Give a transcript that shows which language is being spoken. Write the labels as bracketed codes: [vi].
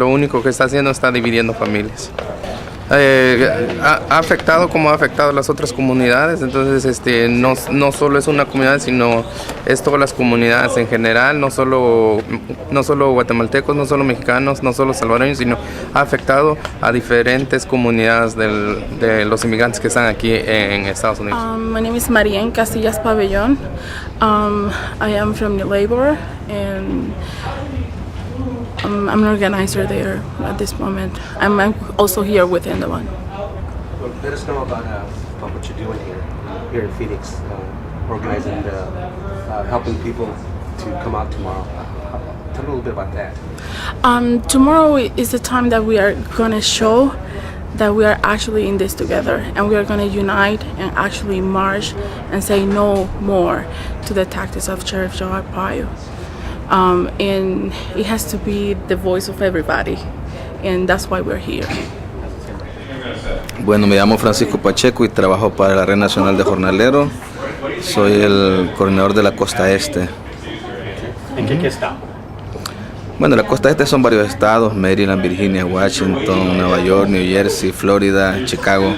[es] Lo único que está haciendo está dividiendo familias. Ha afectado como ha afectado a las otras comunidades, entonces no solo es una comunidad, sino es todas las comunidades en general, no solo guatemaltecos, no solo mexicanos, no solo salvadoreños, sino ha afectado a diferentes comunidades de los inmigrantes que están aquí en Estados Unidos. [en] My name is Marian Casillas Pabellón. I am from the labor and I'm an organizer there at this moment. I'm also here within the one. Well, let us know about what you're doing here in Phoenix, organizing, helping people to come out tomorrow. Tell me a little bit about that. Tomorrow is the time that we are going to show that we are actually in this together, and we are going to unite and actually march and say no more to the tactics of Sheriff Joe Arpaio. And it has to be the voice of everybody, and that's why we're here. [es] Bueno, me llamo Francisco Pacheco y trabajo para la Red Nacional de Jornaleros. Soy el coordinador de la Costa Este. ¿En qué estado? Bueno, la Costa Este son varios estados: Maryland, Virginia, Washington, Nueva York, New Jersey, Florida, Chicago.